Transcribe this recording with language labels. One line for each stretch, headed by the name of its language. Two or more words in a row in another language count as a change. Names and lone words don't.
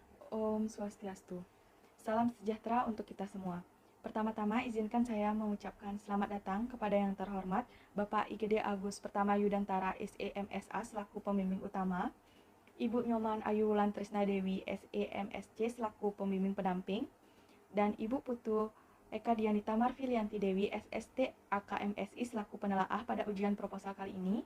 Balinese: Om Swastiastu.
Indonesian: Salam sejahtera untuk kita semua. Pertama-tama izinkan saya mengucapkan selamat datang kepada yang terhormat Bapak IGD Agus Pertama Yudantara SEMSA selaku pembimbing utama, Ibu Nyoman Ayu Wulan Trisna Dewi SEMSC selaku pembimbing pendamping, dan Ibu Putu Eka Dianita Marfilianti Dewi SST AKMSI selaku penelaah pada ujian proposal kali ini.